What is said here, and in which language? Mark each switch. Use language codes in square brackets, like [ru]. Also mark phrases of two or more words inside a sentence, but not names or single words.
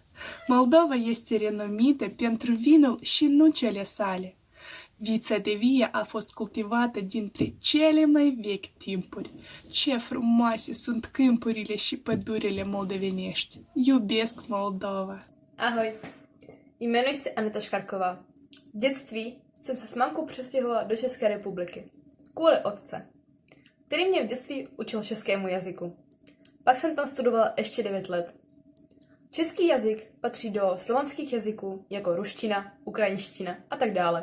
[ro] Moldova este renumită pentru vinul și nucele sale. Vița de vie a fost cultivată dintre cele mai vechi timpuri. Ce frumoase sunt câmpurile și pădurile moldovenești. Iubesc Moldova. [cs] Ahoj, jmenuji se Aneta Škarková. V dětství jsem se s mamkou přestěhovala do České republiky. Kvůli otce, který mě v dětství učil českému jazyku. Pak jsem tam studovala ještě 9 let. Český jazyk patří do slovanských jazyků jako ruština, ukrajinština a tak dále.